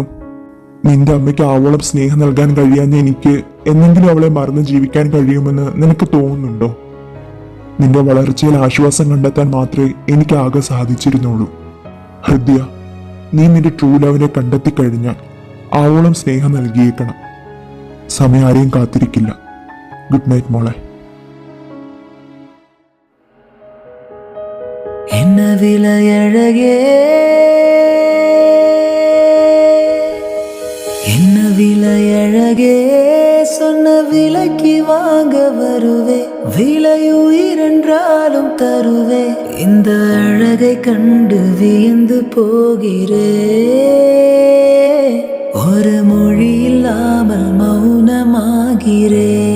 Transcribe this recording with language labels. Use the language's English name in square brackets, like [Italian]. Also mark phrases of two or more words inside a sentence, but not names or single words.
[Malayalam] നിന്റെ അമ്മയ്ക്ക് ആവോളം സ്നേഹം നൽകാൻ കഴിയാഞ്ഞ എനിക്ക് എന്നെങ്കിലും അവളെ മറന്ന് ജീവിക്കാൻ കഴിയുമെന്ന് നിനക്ക് തോന്നുന്നുണ്ടോ? നിന്റെ വളർച്ചയിൽ ആശ്വാസം കണ്ടെത്താൻ മാത്രമേ എനിക്ക് ആകെ സാധിച്ചിരുന്നുള്ളൂ. ഹൃദയ, നീ നിന്റെ [English] true love [Malayalam] കണ്ടെത്തി കഴിഞ്ഞാൽ ആവോളം സ്നേഹം നൽകിയേക്കണം. സമയം ആരെയും കാത്തിരിക്കില്ല. [English] good night [Malayalam] മോളെ. [Tamil] என்ன விலையழகே, என்ன விலையழகே, சொன்ன விலைக்கு வாங்க வருவே, விலையுயிரென்றாலும் தருவே, இந்த அழகை கண்டு வியந்து போகிறே, ஒரு மொழி இல்லாமல் மௌனமாகிறே.